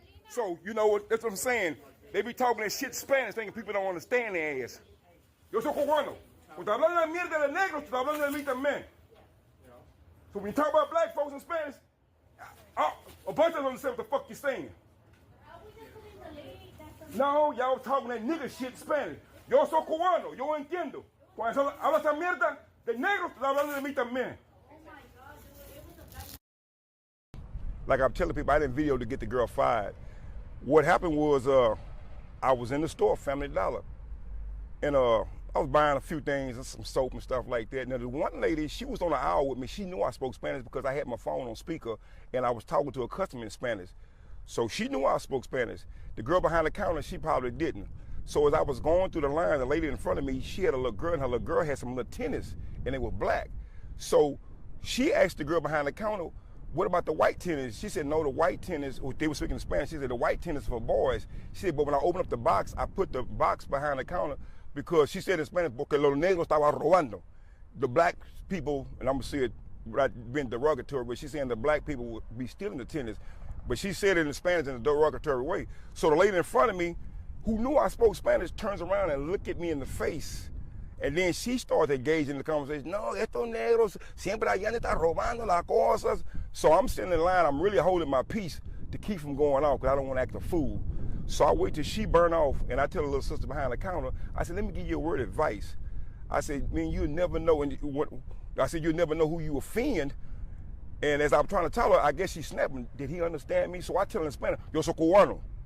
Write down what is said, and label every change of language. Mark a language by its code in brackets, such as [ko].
[en] So, you know what? That's what I'm saying. They be talking that shit Spanish, thinking people don't understand their ass. [es] Yo soy cubano. Cuando hablan la mierda de negros, estoy hablando de mí también. [en] So when you talk about black folks in Spanish, a bunch of them understand what the fuck you're saying. No, y'all talking that nigga shit Spanish. [es] Yo soy cubano, yo entiendo. Cuando habla esa mierda de negros, estoy hablando de mí también. [en] Like I'm telling people, I didn't video to get the girl fired. What happened was I was in the store, Family Dollar, and I was buying a few things, and some soap and stuff like that. Now the one lady, she was on the aisle with me. She knew I spoke Spanish because I had my phone on speaker, and I was talking to a customer in Spanish. So she knew I spoke Spanish. The girl behind the counter, she probably didn't. So as I was going through the line, the lady in front of me, she had a little girl, and her little girl had some little tennis, and they were black. So she asked the girl behind the counter, what about the white tennis? She said, no, the white tennis, they were speaking Spanish. She said, the white tennis for boys. She said, but when I opened up the box, I put the box behind the counter because she said in Spanish, [es] porque los negros estaban robando. [en] The black people, and I'm going to say it without being derogatory, but she's saying the black people would be stealing the tennis. But she said it in Spanish in a derogatory way. So the lady in front of me, who knew I spoke Spanish, turns around and looked at me in the face. And then she started engaging in the conversation. [es] No, estos negros siempre allá están robando las cosas. [en] So I'm sitting in line. I'm really holding my peace to keep from going off because I don't want to act a fool. So I wait till she burn off, and I tell the little sister behind the counter, I said, let me give you a word of advice. I said, man, you'll never know. I said, you'll never know who you offend. And as I'm trying to tell her, I guess she's snapping. Did he understand me? So I tell her in Spanish, [es] yo soy cubano.